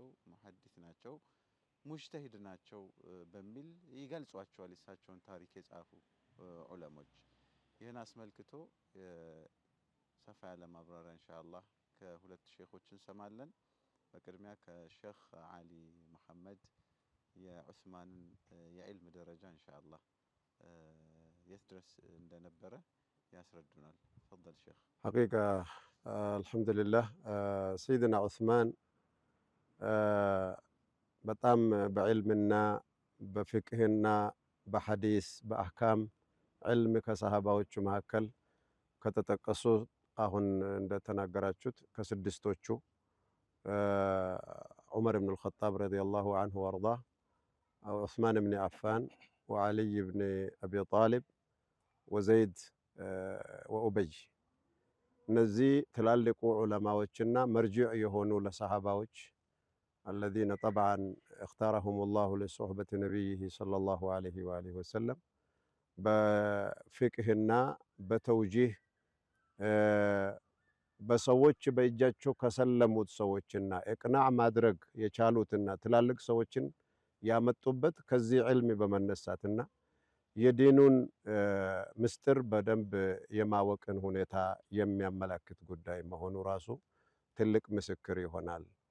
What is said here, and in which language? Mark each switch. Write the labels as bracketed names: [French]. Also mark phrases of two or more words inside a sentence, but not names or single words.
[Amharic] ሙሐዲስ ናቸው፣ ሙጅተሂድ ናቸው በሚል ይገልጿቸዋል እሳቸውን ታሪክ የጻፉ ዑለሞች። ይህን አስመልክቶ ሰፋ ያለ ማብራሪያ ኢንሻአላህ ከሁለት ሼኾች እንሰማለን። በቅድሚያ ከሼኽ አሊ መሐመድ የዑስማንን የዕልም ደረጃ ኢንሻአላህ የት ድረስ እንደነበረ ያስረዱናል። ተፈضل ሼኽ። [Arabic] حقيقة الحمد لله سيدنا عثمان [Amharic] በጣም በዕልምና በፍቅህና በሐዲስ በአህካም ዕልም ከሰሃባዎቹ መካከል ከተጠቀሱ አሁን እንደተናገራችሁት ከስድስቶቹ ዑመር ኢብኑ አልኸጣብ [Arabic] رضي الله عنه وأرضاه፣ [Amharic] ዑስማን ኢብኑ አፋን ወዓሊይ ኢብኑ አቢ ጣሊብ ወዘይድ ወኡበይ፣ እነዚህ ትላልቁ ዑለማዎችና መርጂዕ የሆኑ ለሰሃባዎች [Arabic] الذين طبعا اختارهم الله لصحبة نبيه صلى الله عليه وآله وسلم بفقهنا بتوجيه [Amharic] በሰዎች በእጃቸው ከሰለሙት ሰዎችና እቅናዕ ማድረግ የቻሉትና ትላልቅ ሰዎችን ያመጡበት ከዚህ ዕልም በመነሳትና የዲኑን ምስጢር በደንብ የማወቅን ሁኔታ የሚያመላክት ጉዳይ መሆኑ ራሱ ትልቅ ምስክር ይሆናል።